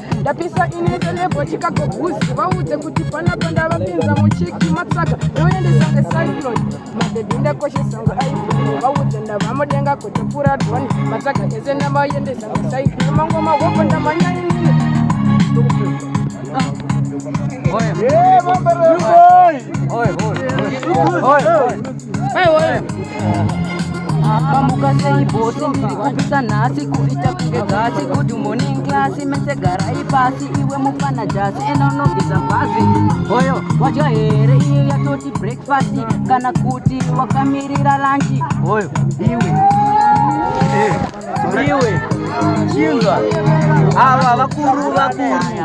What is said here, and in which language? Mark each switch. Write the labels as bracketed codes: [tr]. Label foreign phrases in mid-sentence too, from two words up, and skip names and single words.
[sn] Ndapisa ini selebho Chicago Bulls. Vaudze kuti pana panda vapinza muchiki matsaka. Ndoendesa ngecyclone. Madhedhi ndakoshesa ngo iPhone. Vaudze ndava mudenga kuti pura drone. Matsaka ese ndamaendesa ngecyclone. Mangoma hoko ndamanyainini. Oi. Eh, mambo Oi, oi. Oi, oi. Hey, oi. Apa muka sei bosi ndiri kupisa nhasi kuita kunge dzasi. [en] Good morning class, [sn] mese garai pasi. Iwe mufana jasi, ena unogeza bhazi. Oyo, wadya here, iye yatoti breakfast. Kana kuti wakamirira lunch. Oyo, iwe. Eh, iwe. Chinzwa. Ava vakuru, vakuru.